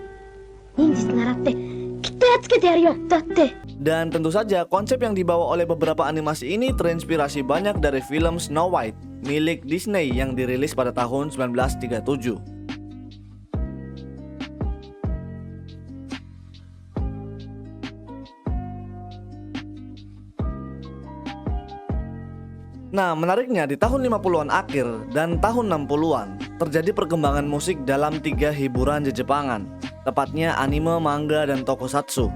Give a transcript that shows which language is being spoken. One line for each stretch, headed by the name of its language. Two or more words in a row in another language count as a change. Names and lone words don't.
Japanese: 忍術習ってきっとやっつけてやるよ。だって。
Indonesian: Dan tentu saja konsep yang dibawa oleh beberapa animasi ini terinspirasi banyak dari film Snow White milik Disney yang dirilis pada tahun 1937. Nah, menariknya di tahun 50-an akhir dan tahun 60-an terjadi perkembangan musik dalam 3 hiburan Jepangan, tepatnya anime, manga, dan tokusatsu.